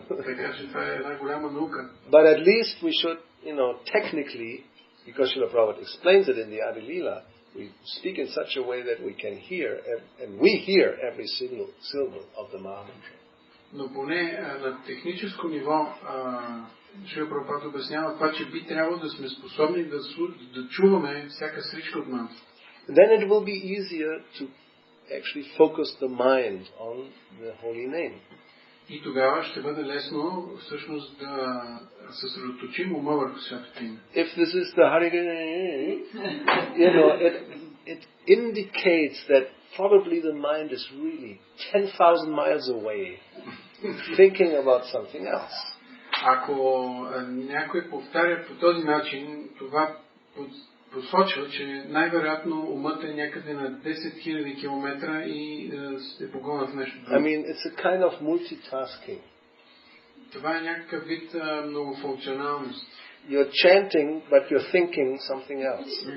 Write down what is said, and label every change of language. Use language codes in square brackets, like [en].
[bg] Така че това е една голяма наука. [en] But at least we should, technically, because Srila Prabhupada explains it in the Adi Leela, we speak in such a way that we can hear, and we hear every syllable of the Maha Mantra. [bg] Но поне на техническо ниво Шрила Прабхупада обяснява това, че би трябвало да сме способни да чуваме всяка сричка от мантрата. [en] Then it will be easier to actually focus the mind on the holy name. [bg] И тогава ще бъде лесно всъщност да съсредоточим ума върху святото име. [en] If this is the Hare, it indicates that probably the mind is really 10,000 miles away, thinking about something else. [bg] Ако някой повтаря по този начин, това посочва, че най-вероятно умът е някъде на 10 000 км и е погонен в нещо друго. [en] I mean, it's a kind of multitasking. [bg] Това е някакъв вид многофункционалност. [en] You're chanting, but you're thinking something else.